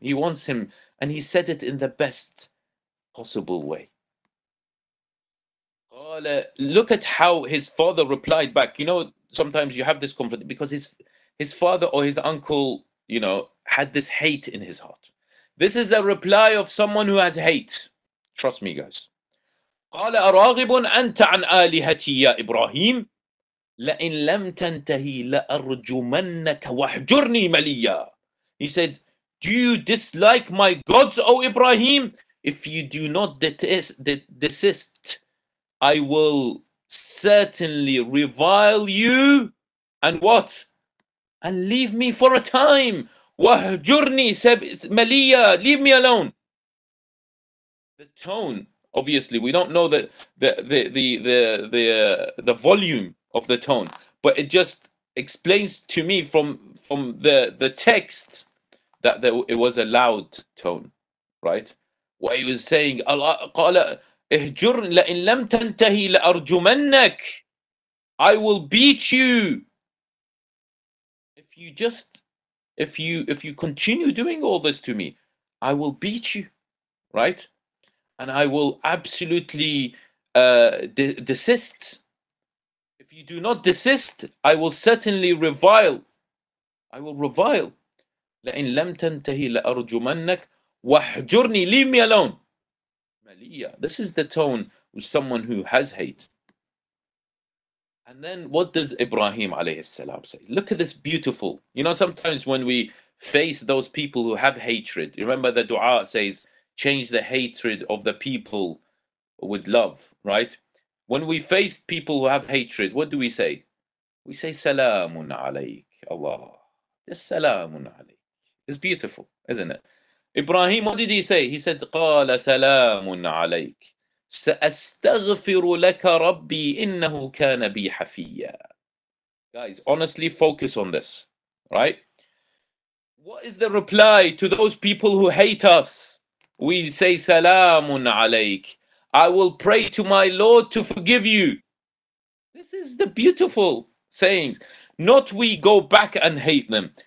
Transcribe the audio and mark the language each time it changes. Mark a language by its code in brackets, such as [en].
[en] He wants him, and he said it in the best possible way. Look at how his father replied back. Sometimes you have this conflict because his father or his uncle, had this hate in his heart. This is a reply of someone who has hate. Trust me, guys. [ar] قال أراغب أنت عن آلهتي يا إبراهيم لئن لم تنتهي لأرجمنك واهجرني مليا. [en] He said, do you dislike my gods, O Ibrahim? If you do not desist, I will certainly revile you and what? And leave me for a time. [ar] وَهْجُرْنِي مَلِيًّا, [en] leave me alone. The tone, obviously, we don't know the volume of the tone, but it just explains to me from the text that it was a loud tone, right? Where he was saying, Allah [ar] قال اهجر لئن لم تنتهي لأرجمنك. [en] I will beat you if you just if you continue doing all this to me. I will beat you, right? And I will absolutely desist. If you do not desist, I will certainly revile. I will revile. [ar] لئن لم تنتهي لأرجمنك واحجرني, [en] leave me alone. [ar] Maliya. [en] This is the tone with someone who has hate. And then what does Ibrahim alayhi salam say? Look at this beautiful. You know, sometimes when we face those people who have hatred, remember the dua says, change the hatred of the people with love, right? When we face people who have hatred, what do we say? We say, Salamun alayk, Allah. Just Salamun alayk. It's beautiful, isn't it? Ibrahim, what did he say? He said, [ar] قال سلام عليك سأستغفر لك ربي إنه كان بي حفيا. [en] Guys, honestly focus on this, right? What is the reply to those people who hate us? We say, Salamun alayk. I will pray to my Lord to forgive you. This is the beautiful sayings. Not we go back and hate them.